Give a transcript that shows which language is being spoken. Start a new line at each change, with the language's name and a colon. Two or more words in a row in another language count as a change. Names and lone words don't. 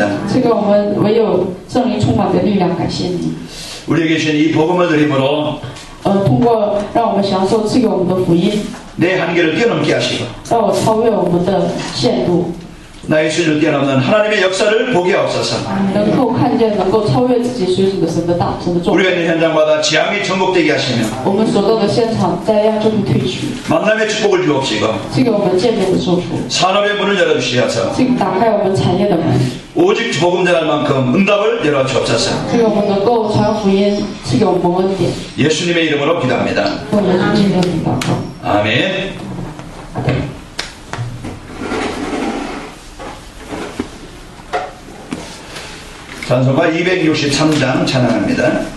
Chinese: 赐给我们唯有圣灵充满的力量，感谢你。
Korean: 우리에게 주신 이 복음을 누림으로
Chinese: 通过让我们享受赐给我们的福音，
Korean: 내 한계를 뛰어넘게 하시고
Chinese: 让我超越我们的限度，
Korean: 나의 수준을 뛰어넘는 하나님의 역사를 보게 하옵소서.
Chinese: 能够看见能够超越自己水准的神的作
Korean: 우리가
Chinese: 为。
Korean: 있는 현장마다 지향이 전복되게 하시며
Chinese: 我们所到的现场灾殃就会退去，
Korean: 만남의 축복을 주옵시고
Chinese: 赐给我们见面的祝福，
Korean: 산업의 문을 열어주시어서
Chinese: 赐给打开我们产业的门，
Korean: 오직 복음 전할 만큼 응답을 열어주옵소서.
Chinese: 赐给我们能够传福音，赐给我们恩典。
Korean: 예수님의 이름으로 기도합니다.
Chinese: 奉耶稣基督的名祷告。
Korean: 아멘. 찬송가 263장 찬양합니다.